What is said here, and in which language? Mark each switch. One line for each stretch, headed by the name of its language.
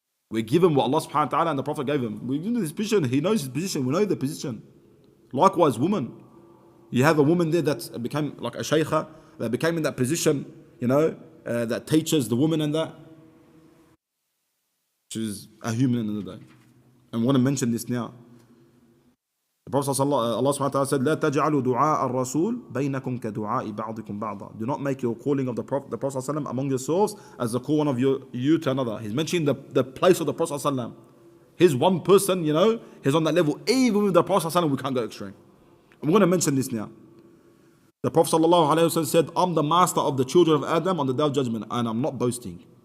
English: We give him what Allah subhanahu wa ta'ala and the Prophet gave him. We give him his position. He knows his position. We know the position. Likewise, woman. You have a woman there that became like a shaykha, that became in that position, that teaches the woman and that. She's a human in the day. And I want to mention this now. Prophet Allah subhanahu wa ta'ala said,
Arabic: لا تجعلوا دعاء الرسول بينكم كدعاء بعضكم بعضا.
English: Do not make your calling of the Prophet ﷺ among yourselves as the call one of you to another. He's mentioning the place of the Prophet ﷺ. He's one person, he's on that level. Even with the Prophet ﷺ, we can't go extreme. I'm going to mention this now. The Prophet ﷺ said, I'm the master of the children of Adam on the day of judgment, and I'm not boasting.